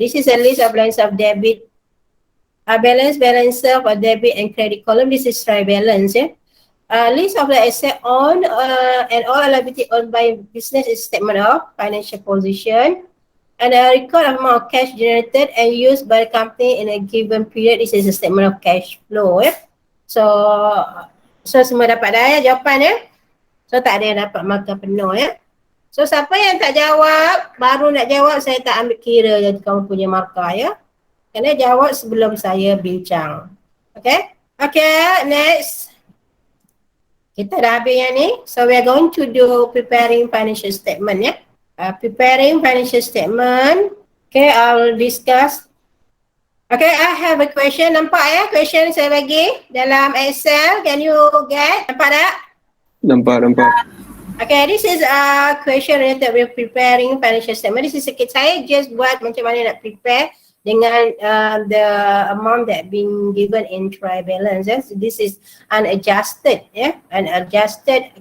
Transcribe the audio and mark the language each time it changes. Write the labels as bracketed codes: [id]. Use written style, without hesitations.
[en] This is a list of balance of debit, balance of a debit and credit column. This is trial balance. List of the asset owned and all liability owned by business is statement of financial position. And a record of amount of cash generated and used by the company in a given period. This is a statement of cash flow. [ms] So semua dapat dah jawapan. So tak ada yang dapat markah penuh So siapa yang tak jawab, baru nak jawab, saya tak ambil kira je kamu punya markah Kena jawab sebelum saya bincang. Okay? Okay, next. Kita dah habis yang ni. [en] So we are going to do preparing financial statement preparing financial statement. Okay, I'll discuss. Okay, I have a question. [ms] Nampak question saya bagi dalam Excel. [en] Can you get? [ms] Nampak tak? Nampak. [en] Okay, this is a question related with preparing financial statement. This is saya just [ms] buat macam mana nak [en] prepare dengan the amount that been given in trial balance. So this is unadjusted. Unadjusted.